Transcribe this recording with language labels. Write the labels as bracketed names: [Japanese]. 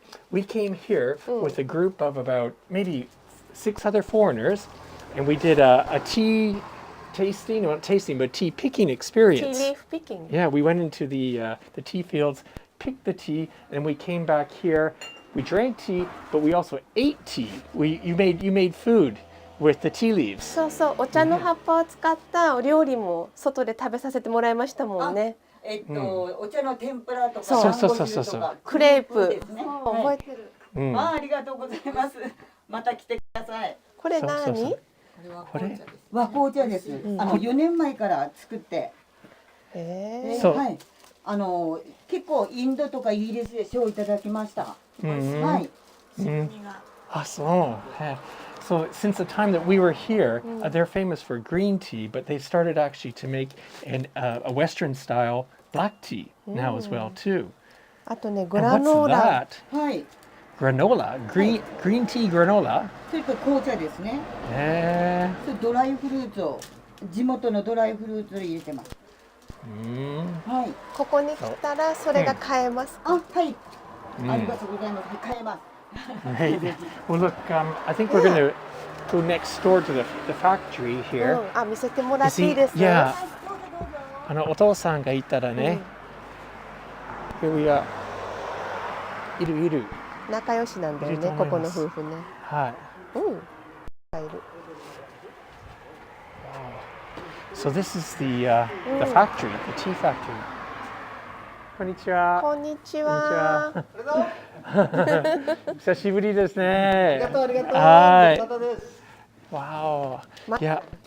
[English] We came here with a group of about maybe 6 other foreigners, and we did a tea tasting, not tasting, but tea picking experience. Tea leaf picking. Yeah, we went into the tea fields, picked the tea, and we came back here. We drank tea, but we also ate tea. You made food with the tea leaves. [Japanese] そう、お茶の葉っぱを使ったお料理も外で食べさせてもらいましたもんね。お茶の天ぷらとか、そうクレープですね。覚えてる。ありがとうございます。また来てください。これ何？これ和紅茶です。4年前から作って。はい。結構インドとかイギリスで賞をいただきました。はい。 [English] So since the time that we were here, they're famous for green tea, but they started actually to make a Western style black tea now as well too. [Japanese] あとね、グラノーラ。はい。 [English] Granola, green tea granola. [Japanese] それと紅茶ですね。それドライフルーツを地元のドライフルーツを入れてます。はい。ここに来たらそれが買えますか？はい。ありがとうございます。買えます。 [English] Right. Well, look, I think we're going to go next door to the factory here. [Japanese] 見せてもらっていいですか？ [English] Yeah. [Japanese] お父さんがいたらね。 [English] Here we are. [Japanese] いる。仲良しなんだよね、ここの夫婦ね。はい。いる。 [English] So this is the factory, the tea factory. [Japanese] こんにちは。こんにちは。久しぶりですね。ありがとう。またです。 [English] Wow. Yeah.